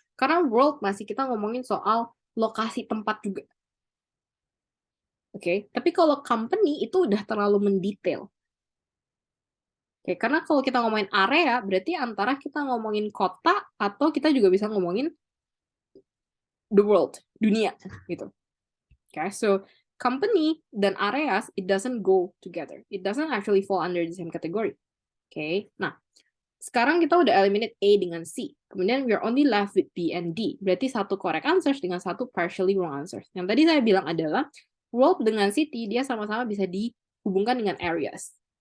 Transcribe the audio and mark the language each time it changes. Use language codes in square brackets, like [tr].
[id] Karena world masih kita ngomongin soal lokasi tempat juga. Oke, tapi kalau company itu udah terlalu mendetail. Oke, karena kalau kita ngomongin area, berarti antara kita ngomongin kota atau kita juga bisa ngomongin [en] the world, [id] dunia, gitu. [en] Oke, so company dan areas, it doesn't go together. It doesn't actually fall under the same category. [id] Oke, nah, sekarang kita udah eliminate A dengan C. [en] Kemudian we're only left with B and D. [id] Berarti satu correct answers dengan satu partially wrong answers. Yang tadi saya bilang adalah world dengan city, dia sama-sama bisa dihubungkan dengan areas.